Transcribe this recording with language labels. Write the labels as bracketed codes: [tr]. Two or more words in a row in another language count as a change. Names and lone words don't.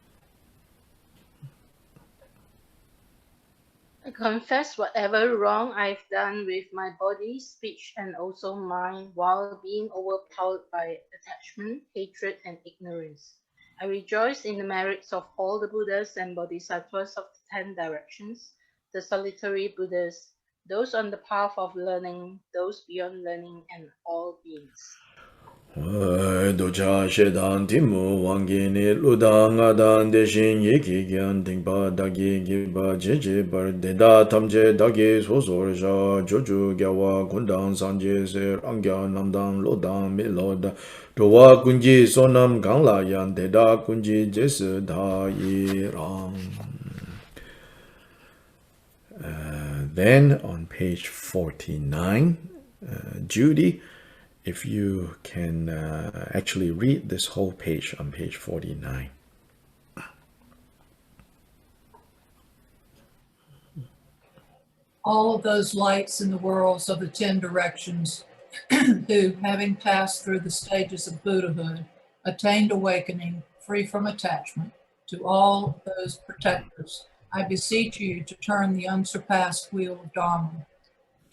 [en] I confess whatever wrong I've done with my body, speech, and also mind while being overpowered by attachment, hatred, and ignorance. I rejoice in the merits of all the Buddhas and Bodhisattvas of the 10 directions, the solitary Buddhas, those on the path of learning, those beyond learning, and all beings. [bo] འདོད་ཆགས་ཞེ་སྡང་གཏི་མུག་དབང་གིས་ནི། ལུས་དང་ངག་དང་དེ་བཞིན་ཡིད་ཀྱིས་ཀྱང་། སྡིག་པ་བདག་གིས་བགྱིས་པ་ཅི་མཆིས་པ། དེ་དག་ཐམས་ཅད་བདག་གིས་སོ་སོར་བཤགས། ཕྱོགས་བཅུའི་རྒྱལ་བ་ཀུན་དང་སངས་རྒྱས་སྲས། རང་རྒྱལ་རྣམས་དང་སློབ་དང་མི་སློབ་དང་། འགྲོ་བ་ཀུན་གྱི་བསོད་ནམས་གང་ལ་ཡང་། དེ་དག་ཀུན་གྱི་རྗེས་སུ་བདག་ཡི་རང. [en] Then on page 49, Judy, if you can actually read this whole page on page 49. All of those lights in the worlds of the 10 directions who, having passed through the stages of Buddhahood, attained awakening free from attachment, to all those protectors, I beseech you to turn the unsurpassed wheel of Dharma.